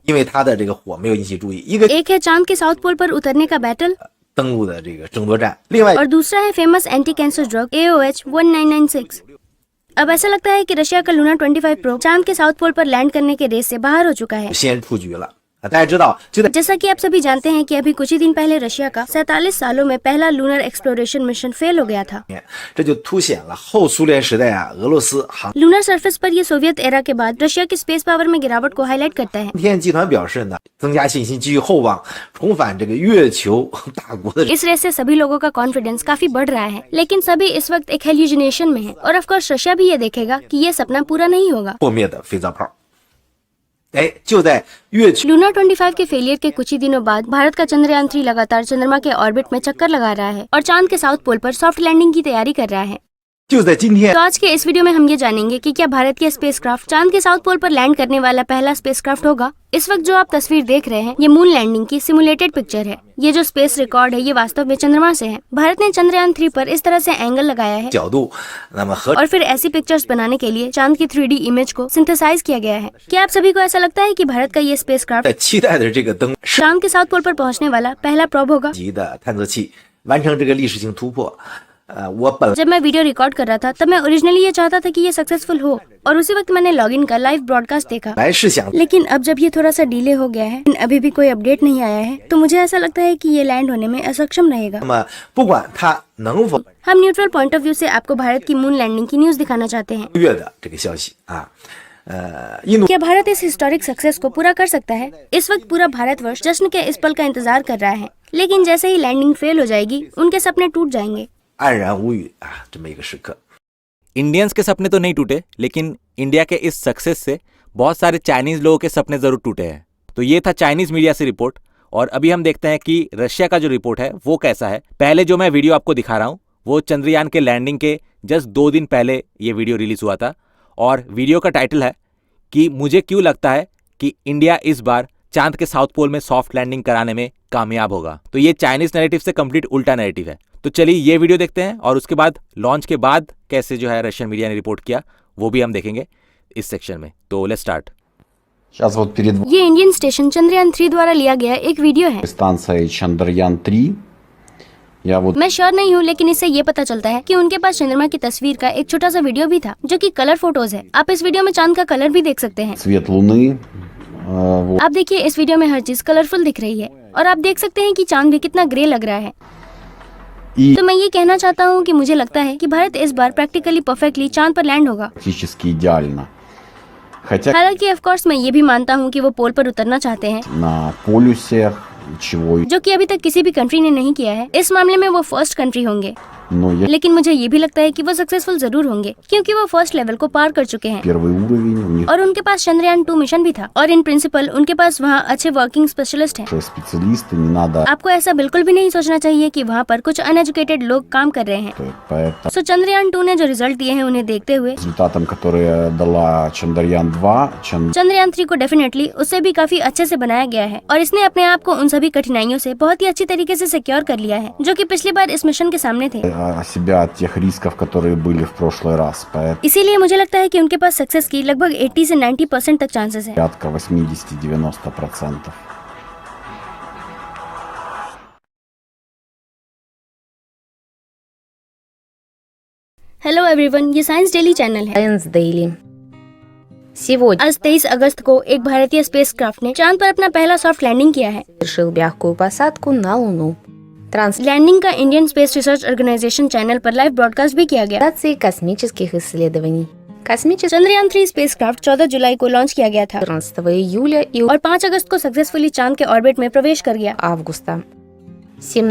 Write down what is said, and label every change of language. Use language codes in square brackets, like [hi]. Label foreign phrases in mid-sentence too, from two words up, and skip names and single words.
[hi] एक है चांद के [en] South Pole [hi] पर उतरने का बैटल, और दूसरा है [en] famous anti cancer drug [hi] AOH 1996। अब ऐसा लगता है कि रशिया का लूना 25 प्रो चांद के [en] South Pole [hi] पर लैंड करने के रेस से बाहर हो चुका है। [zh] 大家知道，就在 [hi] जैसा कि आप सभी जानते हैं कि अभी कुछ ही दिन पहले रशिया का 47 सालों में पहला [en] lunar exploration mission fail [hi] हो गया था। [zh] 这就凸显了后苏联时代俄罗斯航 [en] lunar surface [hi] पर ये सोवियत एरा के बाद रशिया की [en] space power [hi] में गिरावट को हाईलाइट करता है। [zh] 天集团表示呢，增加信心，寄予厚望，重返这个月球大国的 [hi] इस रेस से सभी लोगों का कॉन्फिडेंस काफी बढ़ रहा है, लेकिन सभी इस वक्त एक हेल्यूजिनेशन में है और [en] of course [hi] रशिया भी ये देखेगा कि ये सपना पूरा नहीं होगा। [zh] 破灭的肥皂泡。哎，就在月球 [hi] लूनर 25 के फेलियर के कुछ ही दिनों बाद भारत का चंद्रयान 3 लगातार चंद्रमा के ऑर्बिट में चक्कर लगा रहा है और चांद के [en] South Pole [hi] पर [en] soft landing [hi] की तैयारी कर रहा है। [zh] 就在今天 [hi] तो आज के इस वीडियो में हम ये जानेंगे कि क्या भारत की स्पेसक्राफ्ट चांद के [en] South Pole [hi] पर लैंड करने वाला पहला स्पेसक्राफ्ट होगा। इस वक्त जो आप तस्वीर देख रहे हैं ये [en] moon landing [hi] की [en] simulated picture [hi] है। ये जो [en] space record [hi] है ये वास्तव में चंद्रमा से है। भारत ने चंद्रयान 3 पर इस तरह से एंगल लगाया है [zh] 角度，那么和 [hi] और फिर ऐसी पिक्चर्स बनाने के लिए चांद की 3D इमेज को सिंथेसाइज किया गया है। क्या आप सभी को ऐसा लगता है कि भारत का ये स्पेसक्राफ्ट [zh] 在期待的这个登升 [hi] चांद के [en] South Pole [hi] पर पहुंचने वाला पहला प्रोब होगा। [zh] 级的探测器完成这个历史性突破。我本 [hi] जब मैं वीडियो रिकॉर्ड कर रहा था तब मैं ओरिजिनली ये चाहता था कि ये सक्सेसफुल हो और उसी वक्त मैंने लॉगिन का [en] live broadcast [hi] देखा। [zh] 来是想， [hi] लेकिन अब जब ये थोड़ा सा डिले हो गया है, अभी भी कोई अपडेट नहीं आया है, तो मुझे ऐसा लगता है कि ये लैंड होने में असक्षम रहेगा। [zh] 那么不管它能否 [hi] हम [en] neutral point of view [hi] से आपको भारत की [en] moon landing [hi] की न्यूज दिखाना चाहते हैं। [zh] 月的这个消息啊，印度 [hi] क्या भारत इस [en] historic success [hi] को पूरा कर सकता है? इस वक्त पूरा भारतवर्ष जश्न के इस पल का इंतजार कर रहा है, लेकिन जैसे ही लैंडिंग फेल हो जाएगी उनके सपने टूट जाएंगे। [zh] 黯然无语啊，这么一个时刻。 [hi] इंडियंस के सपने तो नहीं टूटे, लेकिन इंडिया के इस सक्सेस से बहुत सारे चाइनीज लोगों के सपने जरूर टूटे हैं। तो ये था [en] Chinese media [hi] से रिपोर्ट, और अभी हम देखते हैं कि रशिया का जो रिपोर्ट है वो कैसा है। पहले जो मैं वीडियो आपको दिखा रहा हूँ वो चंद्रयान के लैंडिंग के जस्ट 2 दिन पहले ये वीडियो रिलीज हुआ था, और वीडियो का टाइटल है कि मुझे क्यों लगता है कि इंडिया इस बार चांद के [en] South Pole [hi] में [en] soft landing [hi] कराने में कामयाब होगा। तो ये [en] Chinese narrative [hi] से कंप्लीट उल्टा नैरेटिव है। तो चलिए ये वीडियो देखते हैं, और उसके बाद लॉन्च के बाद कैसे जो है [en] Russian media [hi] ने रिपोर्ट किया वो भी हम देखेंगे इस सेक्शन में। तो [en] let's start. [ru] Сейчас вот перед [hi] ये [en] Indian station [hi] चंद्रयान 3 द्वारा लिया गया एक वीडियो है। [ru] станцией Чандраян-3 я вот [hi] मैं श्योर नहीं हूँ, लेकिन इससे ये पता चलता है कि उनके पास चंद्रमा की तस्वीर का एक छोटा सा वीडियो भी था जो कि [en] color photos [hi] है। आप इस वीडियो में चांद का कलर भी देख सकते हैं। [ru] цвет Луны, вот, [hi] आप देखिए इस वीडियो में हर चीज कलरफुल दिख रही है और आप देख सकते हैं कि चांद भी कितना ग्रे लग रहा है। [ru] и [hi] तो मैं ये कहना चाहता हूँ कि मुझे लगता है कि भारत इस बार [en] practically perfectly [hi] चांद पर लैंड होगा। [ru] практически идеально. Хотя [hi] हालांकि [en] of course [hi] मैं ये भी मानता हूँ कि वो पोल पर उतरना चाहते हैं, [ru] на полюсе чего, [hi] जो कि अभी तक किसी भी कंट्री ने नहीं किया है। इस मामले में वो [en] first country [hi] होंगे, [ru] но я [hi] लेकिन मुझे ये भी लगता है कि वो सक्सेसफुल जरूर होंगे क्योंकि वो [en] first level [hi] को पार कर चुके हैं [ru] первый उровень, у них [hi] और उनके पास चंद्रयान 2 मिशन भी था और [en] in principle [hi] उनके पास वहाँ अच्छे [en] working specialist [hi] हैं। [ru] уже специалисты, не надо [hi] आपको ऐसा बिल्कुल भी नहीं सोचना चाहिए कि वहाँ पर कुछ अनएजुकेटेड लोग काम कर रहे हैं। [ru] поэтому [hi] सो चंद्रयान 2 ने जो रिजल्ट दिए हैं उन्हें देखते हुए [ru] результатом, которые दала Чандраян-2, [hi] चंद्रयान 3 को डेफिनेटली उससे भी काफी अच्छे से बनाया गया है और इसने अपने आप को उन सभी कठिनाइयों से बहुत ही अच्छी तरीके से सिक्योर कर लिया है जो कि पिछली बार इस मिशन के सामने थे। [ru] себя от тех рисков, которые были в прошлый раз. Поэтому [hi] इसीलिए मुझे लगता है कि उनके पास सक्सेस की लगभग 80 से 90% तक चांसेस है। [ru] порядка 80-90%. [en] hello everyone, [hi] ये साइंस डेली चैनल है। [ru] Science Daily. Сегодня [hi] आज 23 अगस्त को एक भारतीय स्पेसक्राफ्ट ने चांद पर अपना पहला [en] soft landing [hi] किया है। [ru] совершил мягкую посадку на Луну. [hi] लैंडिंग का इंडियन स्पेस रिसर्च ऑर्गेनाइजेशन चैनल पर लाइव ब्रॉडकास्ट भी किया गया। [ru] Трансляции космических исследований. Космический [hi] चंद्रयान 3 स्पेसक्राफ्ट 14 जुलाई को लॉन्च किया गया था [ru] 14 июля и [hi] और 5 अगस्त को सक्सेसफुली चांद के ऑर्बिट में प्रवेश कर गया। [ru] августа. 17